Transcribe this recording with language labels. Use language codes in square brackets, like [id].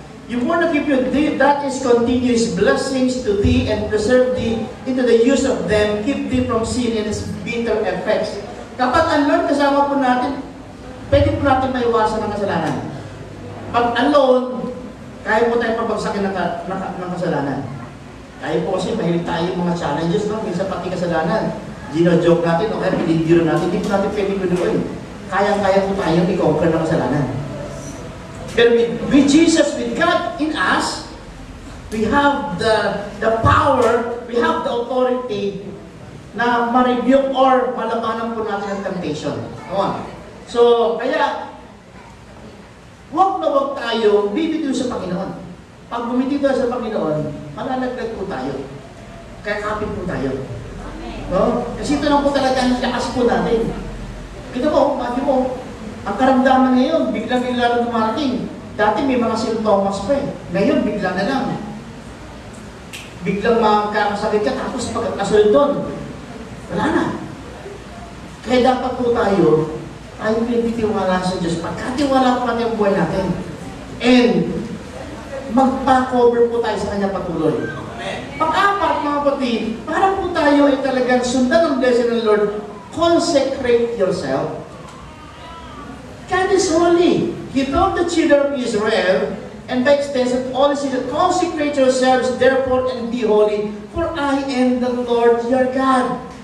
[en] You want to give you that is continuous blessings to thee and preserve thee into the use of them, keep thee from sin and its bitter effects. [tl] Kapag ang Lord kasama po natin, pwede po natin maiwasan ng kasalanan. Pag alone, kaya po tayo pabagsakin ng kasalanan. Kaya po kasi mahilig tayo yung mga challenges, no? Minsan pati kasalanan. Gino-joke natin, o kaya pinidiro natin, hindi po natin pwede pinuin. Kaya-kaya po tayong i-conquer ng kasalanan. [en] Pero with Jesus, with God in us, we have the power, we have the authority [tl] na ma-rebuke or malabanan po natin ang temptation. So, kaya, huwag na huwag tayo bibitiw sa Panginoon. Pag bumitiw tayo sa Panginoon, malalaglag po tayo. Kaya kapit po tayo. No? Kasi ito lang po talaga ang lakas po natin. Kita mo, mati mo, ang karamdaman ngayon, biglang-bigla na dumarating. Dati may mga sintomas pa eh. Ngayon, bigla na lang. Biglang makakasakit ka, tapos pagkakasunod doon, wala na. Kaya dapat po tayo pinagtitiwala sa Diyos. Pagkatiwala po natin ang buhay natin. And, magpa-cover po tayo sa Kanya patuloy. Pang-apat, mga kapatid, para po tayo ay talagang sundan ang blessing ng Lord, [en] consecrate yourself. God is holy. He told the children of Israel, and by extension, all is Israel, consecrate yourselves, therefore, and be holy, for I am the Lord your God.